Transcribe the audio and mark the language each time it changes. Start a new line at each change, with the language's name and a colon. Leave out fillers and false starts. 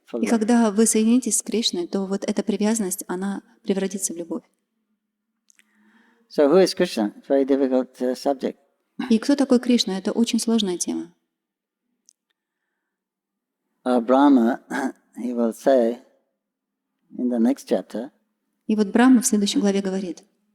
Russian: И когда вы соединитесь с Кришной, то вот эта привязанность, она превратится в любовь.
English: So who is Krishna? It's a very difficult subject.
Russian: И кто такой Кришна? Это очень сложная тема.
English: Brahma, he will say in the next chapter.
Russian: И вот Брахма в следующей главе говорит,